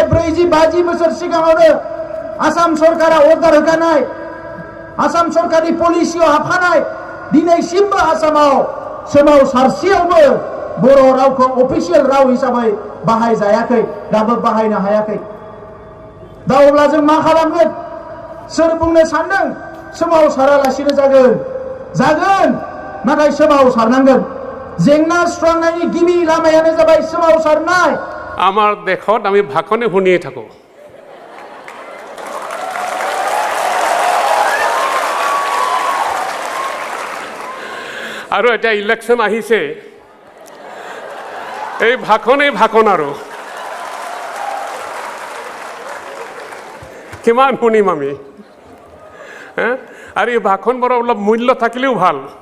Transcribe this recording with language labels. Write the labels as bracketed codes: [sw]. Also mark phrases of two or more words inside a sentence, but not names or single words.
[brx] 40-50 बोसोर सिगाङावनो आसाम सरकारा अर्डार होखानाय आसाम सरकारनि पलिसियाव हाबखानाय दिनैसिमबो आसामाव सोमावसारसेयावबो बर' रावखौ अफिसियेल राव हिसाबै बाहायजायाखै दाबो बाहायनो हायाखै दा अब्ला जों मा खालामगोन सोर बुंनो सानदों सोमावसारालासिनो जागोन नाथाय सोमावसारनांगोन जेंना सुस्रांनायनि गिबि लामायानो जाबाय सोमावसारनाय [as] আমাৰ দেশত আমি ভাষণে শুনিয়ে থাকোঁ আৰু এটা ইলেকশ্যন আহিছে এই ভাষণ আৰু কিমান শুনিম আমি আৰু এই ভাষণবোৰৰ অলপ মূল্য থাকিলেও ভাল